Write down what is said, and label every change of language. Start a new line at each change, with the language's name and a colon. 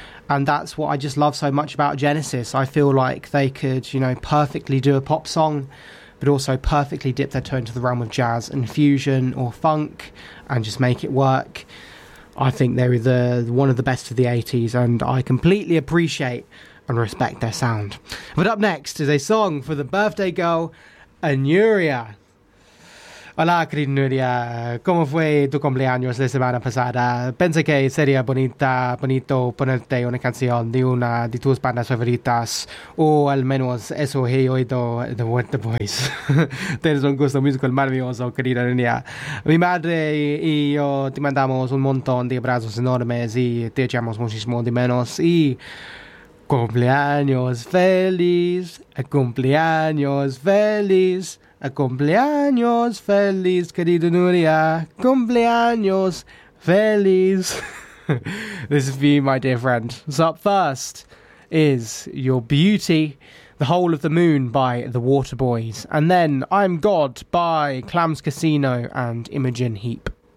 English: And that's what I just love so much about Genesis. I feel like they could, you know, perfectly do a pop song, but also perfectly dip their toe into the realm of jazz and fusion or funk and just make it work. I think they're one of the best of the 80s, and I completely appreciate and respect their sound. But up next is a song for the birthday girl, Nuria.
Spanish: Hola, querida Nuria. ¿Cómo fue tu cumpleaños la semana pasada? Pensé que sería bonito ponerte una canción de una de tus bandas favoritas. O al menos eso he oído de The Voice. Tienes un gusto musical maravilloso, querida Nuria. Mi madre y yo te mandamos un montón de abrazos enormes y te echamos muchísimo de menos. Y cumpleaños feliz, cumpleaños feliz, cumpleaños feliz, querida Nuria, cumpleaños feliz.
English: This is for you, my dear friend. So up first is Your Beauty, The Whole of the Moon by The Waterboys, and then I'm God by Clams Casino and Imogen Heap.